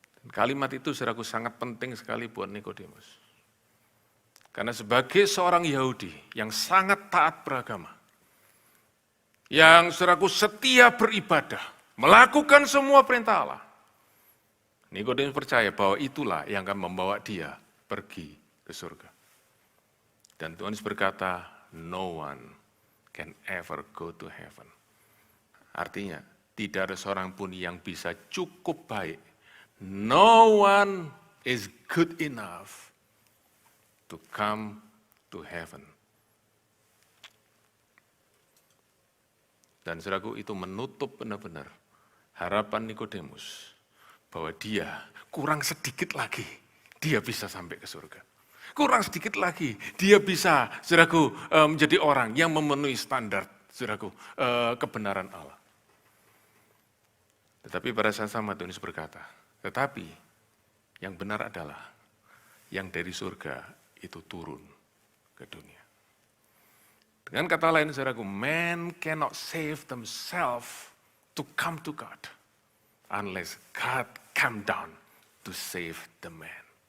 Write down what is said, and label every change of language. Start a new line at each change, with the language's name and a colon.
Indonesian: Kalimat itu, saudaraku, sangat penting sekali buat Nikodemus. Karena sebagai seorang Yahudi yang sangat taat beragama, yang, saudaraku, setia beribadah, melakukan semua perintah Allah, Nikodemus percaya bahwa itulah yang akan membawa dia pergi ke surga. Dan Tuhan Yesus berkata,
English: no one can ever go to heaven.
Indonesian: Artinya, tidak ada seorang pun yang bisa cukup baik.
English: No one is good enough to come to heaven.
Indonesian: Dan saudaraku, itu menutup benar-benar harapan Nikodemus bahwa dia kurang sedikit lagi dia bisa sampai ke surga. Kurang sedikit lagi dia bisa, saudaraku, menjadi orang yang memenuhi standar, saudaraku, kebenaran Allah. Tetapi pada saat sama Tuhan Yesus berkata, tetapi yang benar adalah yang dari surga itu turun ke dunia. Dengan kata lain, saudaraku,
English: man cannot save themselves to come to God unless God come down to save the man.